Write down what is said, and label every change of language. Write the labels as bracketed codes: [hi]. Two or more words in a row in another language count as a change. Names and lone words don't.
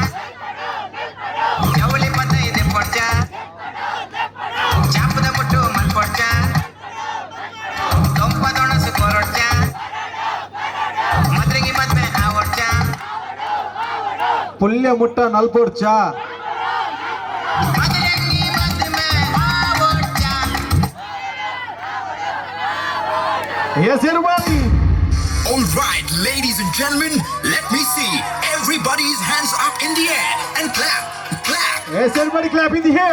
[tcy] ಜವಳಿ ಪದ ಇದೆ ಪೊಡ್ಚ ಚಾಪದ ಮುಟ್ಟು ಮಲ್ ಪೊಡ್ಚ ದೊಂಪದೊಣಸು ಕೊರೊಡ್ಚ ಮದ್ರಿಗೆ ಮದ್ವೆ ಆವಡ್ಚ ಪುಲ್ಯ ಮುಟ್ಟ ನಲ್ಪೊಡ್ಚ ಮದ್ರಂಗಿ ಮದ್ವೆ ಆವಡ್ಚ [en] ಎಸ್ everybody. All right, ladies and gentlemen, let me see everybody's hands up in the air and clap, clap, Yes, everybody clap in the air.